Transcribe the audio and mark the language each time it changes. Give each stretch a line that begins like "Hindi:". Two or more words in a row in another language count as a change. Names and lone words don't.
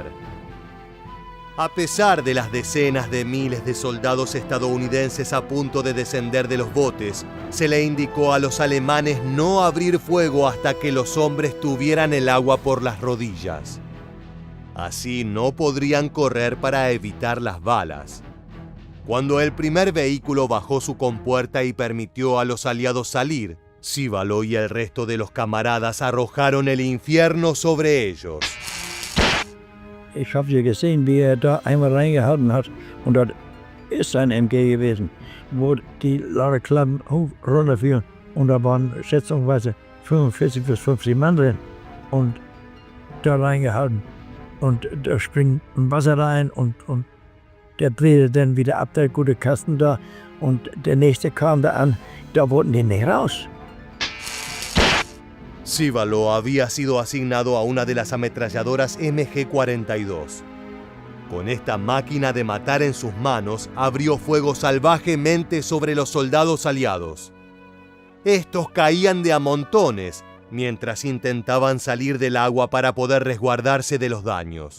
Spanish: A pesar de las decenas de miles de soldados estadounidenses a punto de descender de los botes, se le indicó a los alemanes no abrir fuego hasta que los hombres tuvieran el agua por las rodillas. Así no podrían correr para evitar las balas. Cuando el primer vehículo bajó su compuerta y permitió a los aliados salir, Cívalo y el resto de los camaradas arrojaron el infierno sobre ellos.
German: Ich habe ja gesehen, wie da einmal reingehalten hat und das ist ein MG gewesen, wo die Ladeklappen runterfielen und da waren schätzungsweise 45 bis 50 Mann drin und da reingehalten und da springt Wasser rein und der drehte dann wieder ab, der gute Kasten da und der nächste kam da an, da wollten die nicht raus.
Spanish: Cívalo había sido asignado a una de las ametralladoras MG-42. Con esta máquina de matar en sus manos, abrió fuego salvajemente sobre los soldados aliados. Estos caían de a montones, mientras intentaban salir del agua para poder resguardarse de los daños.